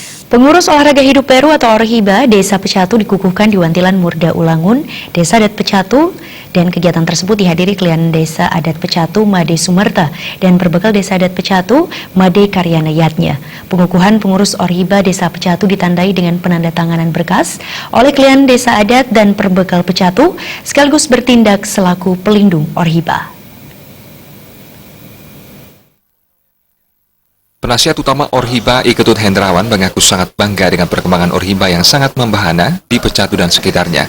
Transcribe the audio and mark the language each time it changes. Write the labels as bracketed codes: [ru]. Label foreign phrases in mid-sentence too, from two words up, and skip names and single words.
[id] Pengurus Olahraga Hidup Baru atau Orhiba Desa Pecatu dikukuhkan di Wantilan Murda Ulangun, Desa Adat Pecatu, dan kegiatan tersebut dihadiri klien Desa Adat Pecatu Made Sumerta dan berbekal Desa Adat Pecatu Made Karyana Yatnya. Pengukuhan pengurus Orhiba Desa Pecatu ditandai dengan penandatanganan berkas oleh klien Desa Adat dan perbekal Pecatu sekaligus bertindak selaku pelindung Orhiba. Penasihat utama Orhiba Iketut Hendrawan mengaku sangat bangga dengan perkembangan Orhiba yang sangat membahana di Pecatu dan sekitarnya.